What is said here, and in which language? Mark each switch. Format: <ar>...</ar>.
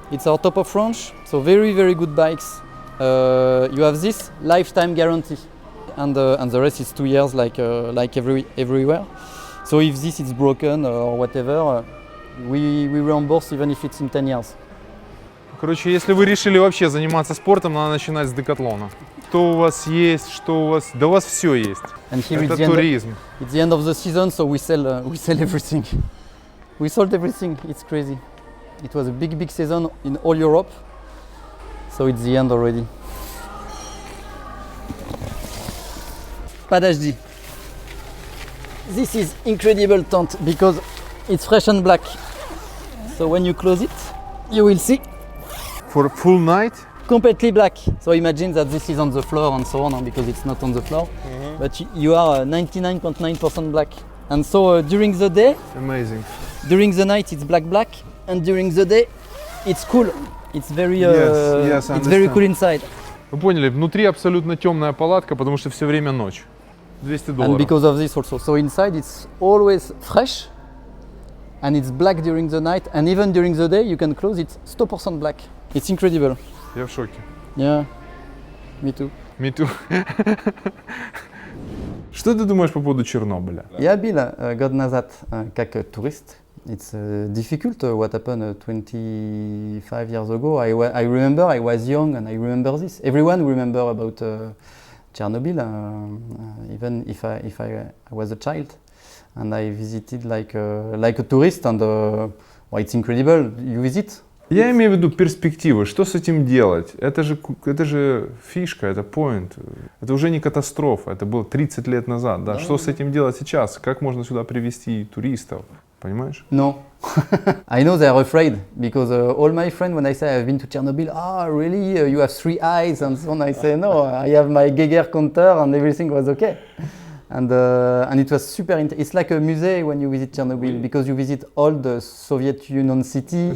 <en>It's our top of range, so very good bikes. You have this lifetime guarantee, and the rest is 2 years, like everywhere. So if this is broken or whatever, we reimburse even if it's in 10 years.</en> <ru>Короче, если вы решили вообще заниматься спортом, надо начинать с Декатлона. Что у вас есть, что у вас... Да у вас все есть. Это туризм.</ru> <en>It's the end of the season, so we sell everything. We sold everything, it's crazy. It was a big season in all Europe, so it's the end already. Padajdi. This is incredible tent because it's fresh and black. So when you close it, you will see. For full night? completely black. So imagine that this is on the floor and so on, because it's not on the floor. But you are 99.9% black. And so during the day, Amazing. during the night it's black, and during the day it's cool. It's very, Yes, I it's very understand. cool inside.</en> <ru>Вы поняли, внутри абсолютно темная палатка, потому что все время ночь.</ru> <en>$200. And because of this also. So inside it's always fresh, and it's black during the night, and even during the day you can close it 100% black. It's incredible.</en> <ru>Я в шоке.</ru> <en>Yeah, me too. Me too.</en> <ru>Что ты думаешь по поводу Чернобыля? Я был год назад как турист.</ru> <en>It's difficult what happened 25 years ago. I remember I was young and I remember this. Everyone remember about Chernobyl, even if I was a child. And I visited like a tourist, and well, it's incredible. You visit.</en> <ru>Я имею в виду перспективы. Что с этим делать? Это же фишка, это point. Это уже не катастрофа. Это было 30 лет назад. Да? Что с этим делать сейчас? Как можно сюда привезти туристов? Понимаешь?</ru> <en>No. I know they are afraid, because all my friends, when I say I've been to Chernobyl, really? You have 3 eyes and so on. I say no, I have my Geiger counter and everything was okay. And it was super. It's like a museum when you visit Chernobyl, because you visit all the Soviet Union city.</en>